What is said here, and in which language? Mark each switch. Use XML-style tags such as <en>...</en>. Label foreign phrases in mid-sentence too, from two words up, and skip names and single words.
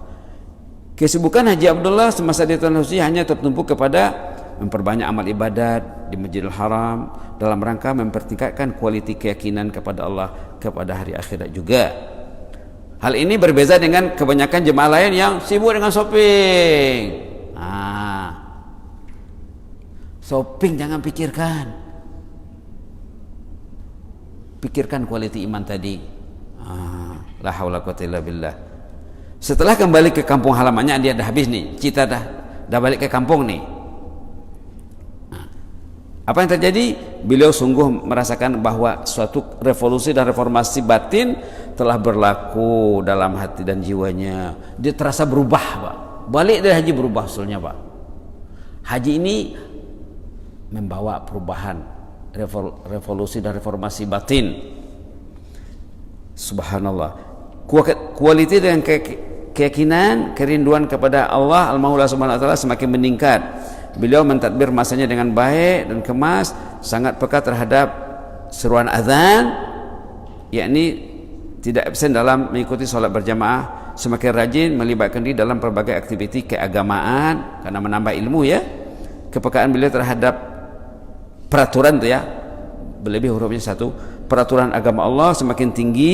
<ms>Kesibukan Haji Abdullah semasa di Tanah Suci hanya tertumpu kepada memperbanyak amal ibadat di Masjidil Haram dalam rangka mempertingkatkan kualiti keyakinan kepada Allah, kepada hari akhirat juga. Hal ini berbeza dengan kebanyakan jemaah lain yang sibuk dengan shopping. Shopping jangan pikirkan. Pikirkan kualiti iman tadi.</ms> <ar>لا حول قوة إلا بالله.</ar> <ms>Setelah kembali ke kampung halamannya, dia dah habis nih, cita dah balik ke kampung nih. Apa yang terjadi? Beliau sungguh merasakan bahwa suatu revolusi dan reformasi batin telah berlaku dalam hati dan jiwanya. Dia terasa berubah, Pak. Balik dari haji berubah usulnya, Pak. Haji ini membawa perubahan, revolusi dan reformasi batin. Subhanallah. Kualiti dan keyakinan, kerinduan kepada Allah Al-Maula</ms> <ar>سبحانه وتعالى</ar> <ms>semakin meningkat. Beliau mentadbir masanya dengan baik dan kemas, sangat peka terhadap seruan azan, yakni tidak absen dalam mengikuti sholat berjamaah, semakin rajin melibatkan diri dalam berbagai aktiviti keagamaan karena menambah ilmu ya. Kepekaan beliau terhadap peraturan itu ya, berlebih hurufnya satu, peraturan agama Allah semakin tinggi.</ms>